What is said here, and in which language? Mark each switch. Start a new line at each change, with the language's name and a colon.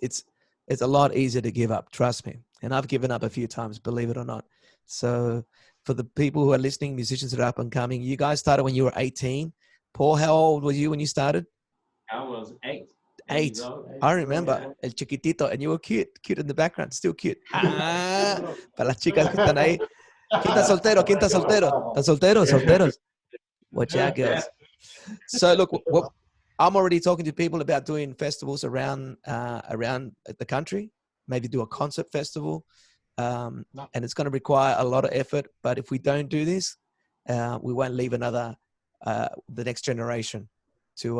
English: It's a lot easier to give up. Trust me. And I've given up a few times, believe it or not. So for the people who are listening, musicians that are up and coming, you guys started when you were 18. Paul, how old were you when you started? I was 8. 8. I remember El Chiquitito, and you were cute in the background, still cute.
Spanish: Para las chicas que están ahí. ¿Quién está soltero? ¿Quién está soltero? ¿Están solteros? Solteros.
English: Watch out, girls. So look, I'm already talking to people about doing festivals around the country. Maybe do a concert festival, and it's going to require a lot of effort. But if we don't do this, we won't leave the next generation to.